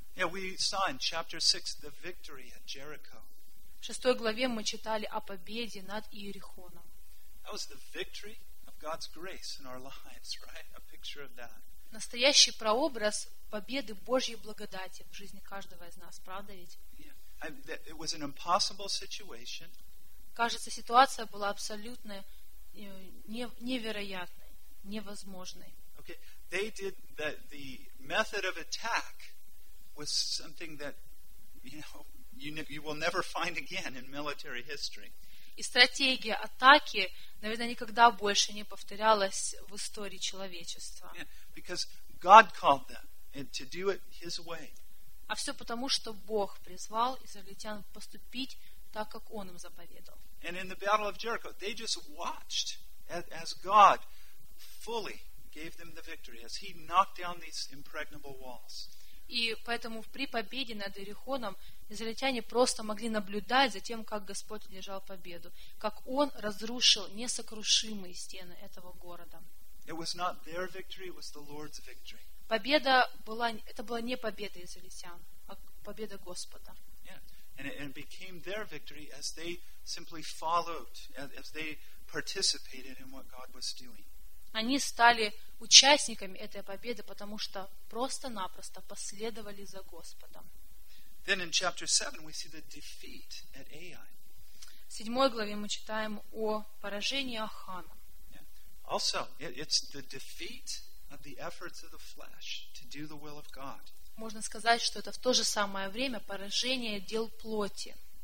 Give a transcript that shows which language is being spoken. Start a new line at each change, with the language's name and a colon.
English: Yeah, we saw in chapter 6 the victory at Jericho.
Russian: В 6 главе мы читали о победе над Иерихоном.
English: That was the victory of God's grace in our lives, right? A picture of that.
Russian: Настоящий прообраз победы Божьей благодати в жизни каждого из нас, правда ведь?
English: Yeah. It was an impossible situation.
Russian: Кажется, ситуация была абсолютно невероятной, невозможной. Okay.
English: They did that the method of attack was something that, you know, you will never find again in military history.
Russian: И стратегия атаки, наверное, никогда больше не повторялась в истории человечества.
English: Because God called them and to do it His way.
Russian: А все потому, что Бог призвал израильтян поступить так, как Он им заповедал.
English: And in the battle of Jericho, they just watched as God fully gave them the victory, as He knocked down these impregnable walls.
Russian: И поэтому при победе над Иерихоном израильтяне просто могли наблюдать за тем, как Господь одержал победу, как Он разрушил несокрушимые стены этого города.
English: It was not their victory, it was the Lord's victory.
Russian: Победа была, это была не победа израильтян, а победа Господа. Yeah.
English: And it became their victory as they simply followed, as they participated in what God was doing.
Russian: Они стали участниками этой победы, потому что просто-напросто последовали за Господом.
English: Then in chapter 7 we see the defeat at Ai.
Russian: В 7 главе мы читаем о поражении Ахана. Yeah.
English: Also, it's the defeat of the efforts of the flesh to do the will of God.
Russian: Можно сказать, что это в то же самое время поражение дел плоти.